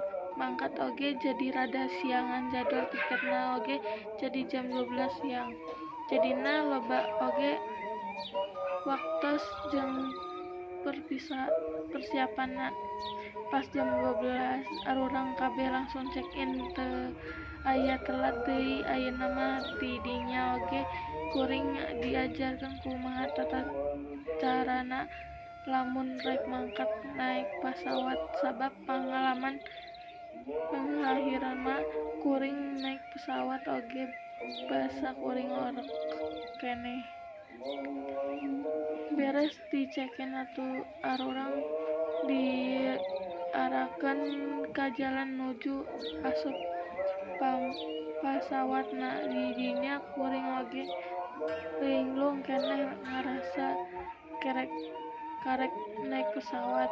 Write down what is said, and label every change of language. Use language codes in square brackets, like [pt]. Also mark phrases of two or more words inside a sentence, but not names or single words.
[su] Mangkat oge jadi rada siangan jadwal tiketna oge jadi jam 12 siang. Jadina loba oge waktos jeung persiapanna. Pas jam 12 arurang kabeh langsung [en] check in [su] teu aya telat deui. Ayeuna mah ti dinya oge kuring diajarkeun kumaha tata carana lamun rek mangkat naek pesawat sabab pangalaman panglahirna mah kuring naek pesawat oge basa kuring orok keneh. Beres di [en] check in [su] atuh arurang diarakeun ka jalan nuju asup pesawatna. Di dinya kuring oge linglung keneh ngarasa karek naek pesawat.